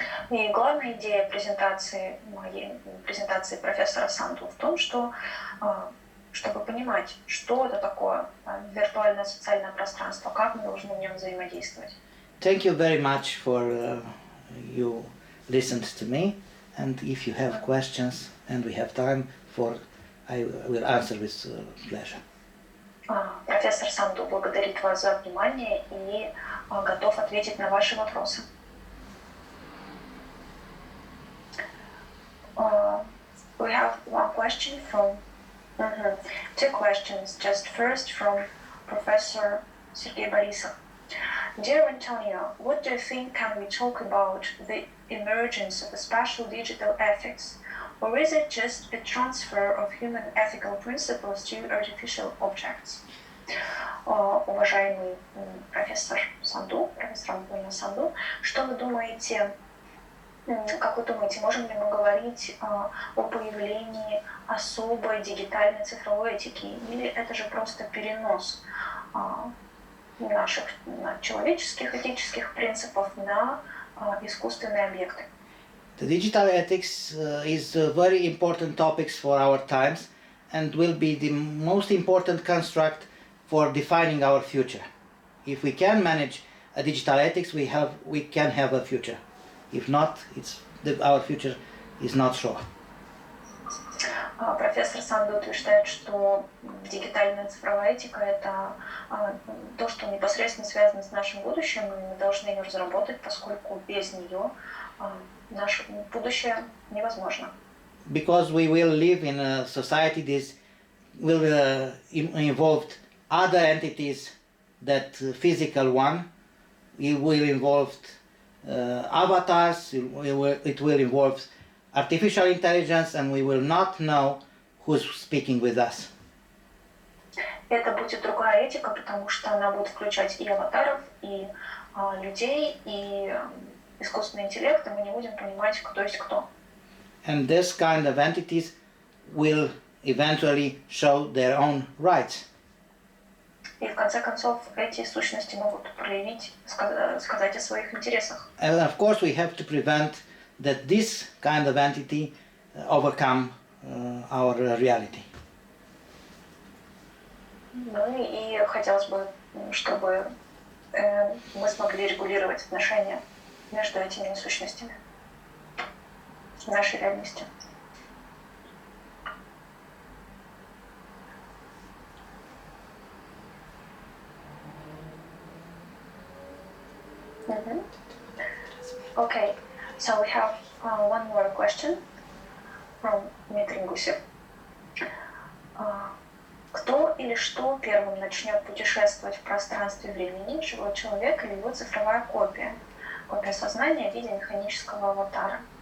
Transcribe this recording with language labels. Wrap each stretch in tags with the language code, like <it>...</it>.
<ru>И главная идея моей презентации профессора Санду в том, что чтобы понимать, что это такое виртуальное социальное пространство, как мы должны в нем взаимодействовать.</ru> <en>Thank you very much for you listened to me, and if you have questions and we have time for, I will answer with pleasure.</en> <ru>Профессор Санду благодарит вас за внимание и готов ответить на ваши вопросы.</ru> <en>We have one question from two questions. Just first from Professor Sergei Borisov. Dear Antonio, what do you think can we talk about the emergence of a spatial digital ethics, or is it just a transfer of human ethical principles to artificial objects?</en> <ru>Уважаемый профессор Санду, профессор Антонио Санду, что вы думаете? Как вы думаете, можем ли мы говорить о появлении особой дигитальной цифровой этики, или это же просто перенос наших человеческих этических принципов на искусственные объекты?</ru> <en>The digital ethics is a very important topic for our times and will be the most important construct for defining our future. If we can manage a digital ethics, we can have a future. If not, our future is not sure.</en> <ru>Профессор Санду утверждает, что дигитальная цифровая этика — это то, что непосредственно связано с нашим будущим, и мы должны ее разработать, поскольку без нее наше будущее невозможно.</ru> <en>Because we will live in a society that will involve other entities that physical one. It will involve avatars, it will involve artificial intelligence, and we will not know who's speaking with us.</en> <ru>Это будет другая этика, потому что она будет включать и аватаров, и людей, и искусственный интеллект, и мы не будем понимать, кто есть кто.</ru> <en>And this kind of entities will eventually show their own rights.</en> <ru>И в конце концов эти сущности могут проявить, сказать о своих интересах.</ru> <en>And of course we have to prevent that this kind of entity overcome our reality.</en> <ru>Ну и хотелось бы, чтобы мы смогли регулировать отношения между этими сущностями в нашей реальности.</ru> <en>Okay, so we have one more question from Дмитрий Гусев.</en> <ru>Кто или что первым начнет путешествовать в пространстве времени, живой человек или его цифровая копия? Копия сознания в виде механического аватара.</ru>